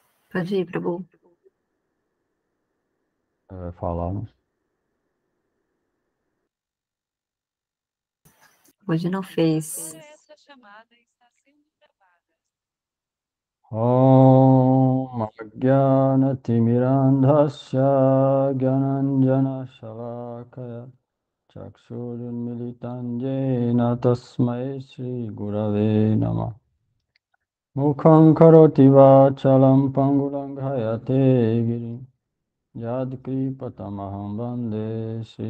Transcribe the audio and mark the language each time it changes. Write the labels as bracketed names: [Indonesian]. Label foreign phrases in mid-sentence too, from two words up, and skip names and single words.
[Portuguese] Pode ir, Prabhu. Vai falar, né? Hoje não fez. [Sanskrit] Om Ajnanatirmirandhasya Gyananjana Shalakaya Chakshurunmilitam Jena Tasmai Shri Gurave Namah Mukham Karoti Vachalam Pangulanghayate Girim Yadkripatamaham Vande Shri